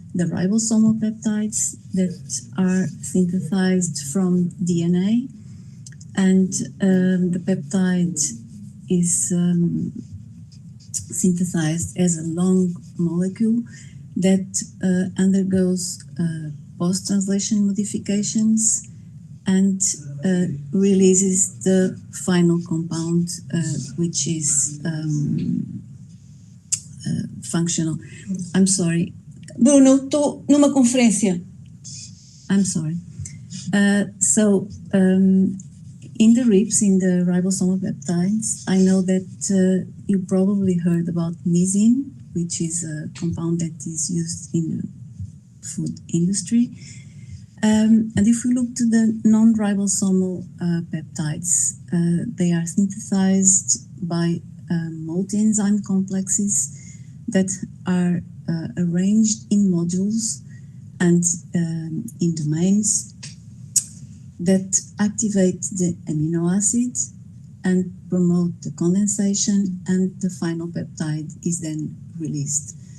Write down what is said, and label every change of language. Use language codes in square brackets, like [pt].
[en] The ribosomal peptides that are synthesized from DNA, and the peptide is synthesized as a long molecule that undergoes post-translation modifications and releases the final compound, which is functional. I'm sorry. [pt] Bruno, estou numa conferência. [en] I'm sorry. In the RIPs, in the ribosomal peptides, I know that you probably heard about nisin, which is a compound that is used in the food industry. And if we look to the non-ribosomal peptides, they are synthesized by multi-enzyme complexes that are arranged in modules and in domains that activate the amino acid and promote the condensation, and the final peptide is then released.